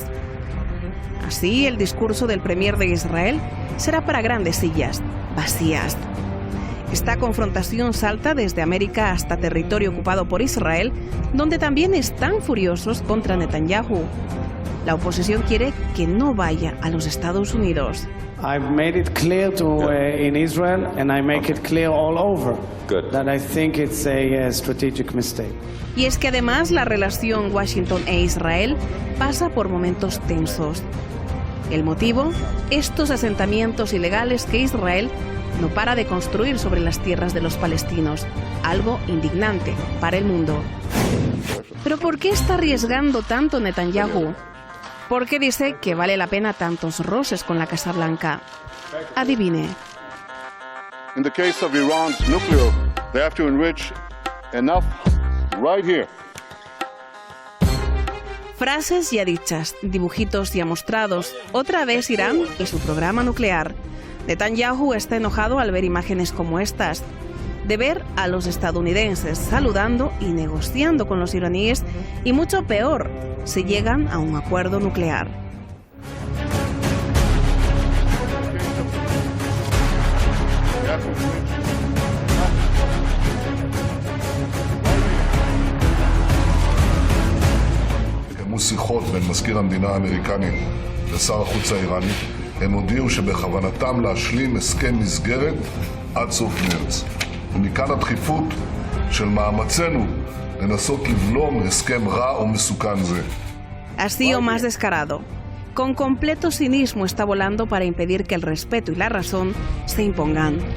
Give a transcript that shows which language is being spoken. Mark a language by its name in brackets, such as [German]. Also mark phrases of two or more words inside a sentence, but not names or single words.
[Spanish] Así, el discurso del premier de Israel será para grandes sillas vacías. Esta confrontación salta desde América hasta territorio ocupado por Israel, donde también están furiosos contra Netanyahu. La oposición quiere que no vaya a los Estados Unidos. [English] I've made it clear to in Israel, and I make it clear all over that I think it's a strategic mistake. [Spanish] Y es que además la relación Washington e Israel pasa por momentos tensos. El motivo, estos asentamientos ilegales que Israel no para de construir sobre las tierras de los palestinos, algo indignante para el mundo. ¿Pero por qué está arriesgando tanto Netanyahu? ¿Por qué dice que vale la pena tantos roces con la Casa Blanca? Adivine. [English] In the case of Iran's nuclear, they have to enrich enough right here. [Spanish] Frases ya dichas, dibujitos ya mostrados. Otra vez Irán y su programa nuclear. Netanyahu está enojado al ver imágenes como estas. De ver a los estadounidenses saludando y negociando con los iraníes, y mucho peor, si llegan a un acuerdo nuclear. [Hebrew] התקיימו שיחות בין מזכיר המדינה האמריקני לשר החוץ האיראני. הם הודיעו שבכוונתם להשלים הסכם מסגרת עד סוף מרץ. ומכאן הדחיפות של מאמצינו לנסות לבלום הסכם רע ומסוכן זה. [Spanish] Así o más descarado. Con completo cinismo está volando para impedir que el respeto y la razón se impongan.